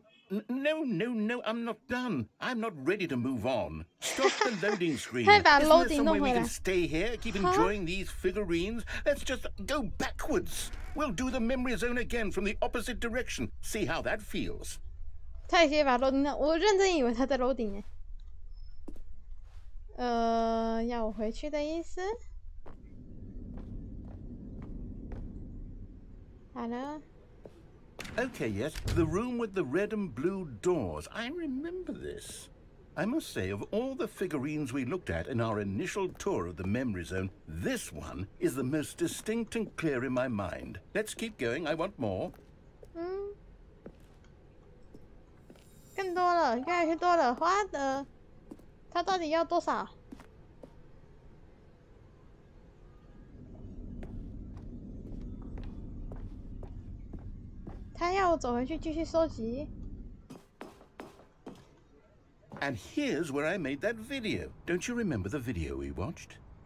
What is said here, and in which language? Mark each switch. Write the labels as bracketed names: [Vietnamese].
[English] No, I'm not done. I'm not ready to move on. Stop the loading screen. Isn't there some way we can stay here, keep enjoying these figurines? Let's just go backwards. We'll do the memory zone again from the opposite direction. See how that feels. [Chinese] 他也可以把 loading 到，我认真以为他在 loading 要我回去的意思？好了。 [English] Okay, yes, the room with the red and blue doors. I remember this. I must say, of all the figurines we looked at in our initial tour of the memory zone, this one is the most distinct and clear in my mind. Let's keep going. I want more. [Chinese] 更多了，越来越多了。花的，他到底要多少？他要我走回去继续收集。 [English] And here's where I made that video. Don't you remember the video we watched?